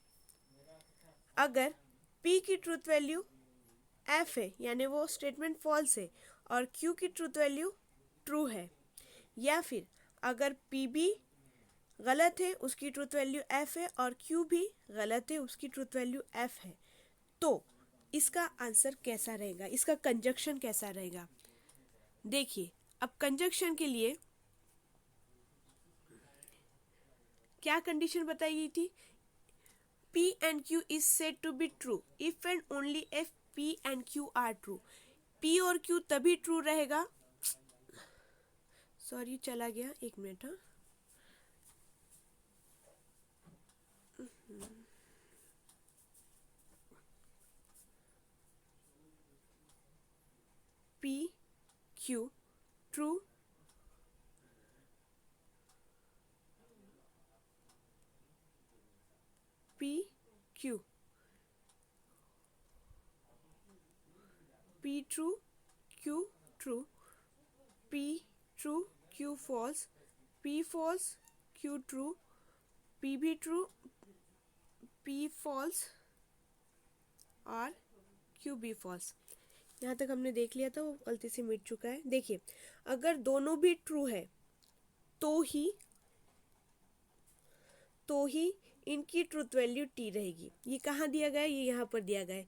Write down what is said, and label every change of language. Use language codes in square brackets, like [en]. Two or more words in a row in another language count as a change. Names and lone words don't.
[hi] अगर P की [en] truth value [hi] F है यानी वो [en] statement false [hi] है और Q की [en] truth value true [hi] है, या फिर अगर P भी गलत है उसकी [en] truth value [hi] F है और Q भी गलत है उसकी [en] truth value [hi] F है, तो इसका आंसर कैसा रहेगा, इसका कंजक्शन कैसा रहेगा? देखिए, अब कंजक्शन के लिए क्या कंडीशन बताई गई थी? [en] P and Q is said to be true if and only if P and Q are true. [hi] P और Q तभी ट्रू रहेगा। सॉरी चला गया, एक मिनट। हाँ, P Q ट्रू P Q [en] P true, Q true, P true, Q false, P false, Q true, P भी true, P false और Q भी false। [hi] यहाँ तक हमने देख लिया था, वो गलती से मिट चुका है। देखिए, अगर दोनों भी ट्रू है तो ही इनकी [en] truth value T [hi] रहेगी। ये कहाँ दिया गया है? ये यहाँ पर दिया गया है।